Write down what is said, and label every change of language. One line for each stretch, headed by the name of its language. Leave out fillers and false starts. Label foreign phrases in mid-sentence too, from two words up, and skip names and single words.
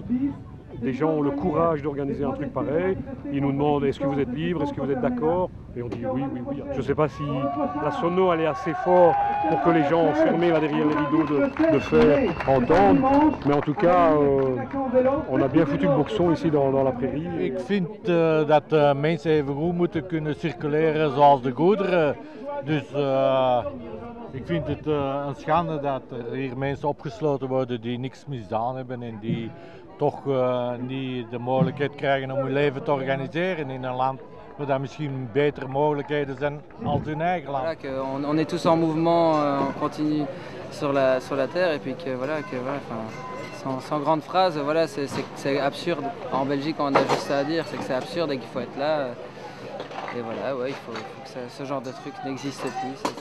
French: Des gens ont le courage d'organiser un truc pareil. Ils nous demandent est-ce que vous êtes libre, est-ce que vous êtes d'accord? Et on dit oui, oui, oui. Je ne sais pas si la sono elle est assez forte pour que les gens enfermés là derrière les rideaux de faire entendre. Mais en tout cas, on a bien foutu le boxon ici dans la prairie.
Dutch: Ik vind dat mensen even goed moeten kunnen circuleren zoals de goederen. Dus ik vind het een schande dat er hier mensen opgesloten worden die niks misdaan hebben en die toch niet de mogelijkheid krijgen om hun leven te organiseren in een land waar daar misschien betere mogelijkheden zijn als hun eigen land.
French: Voilà, on est tous en mouvement, on continue sur la terre et puis sans grande phrase, voilà, c'est absurde. En Belgique, on a juste ça à dire, c'est que c'est absurde et qu'il faut être là. Et voilà, ouais, il faut que ce genre de truc n'existe plus.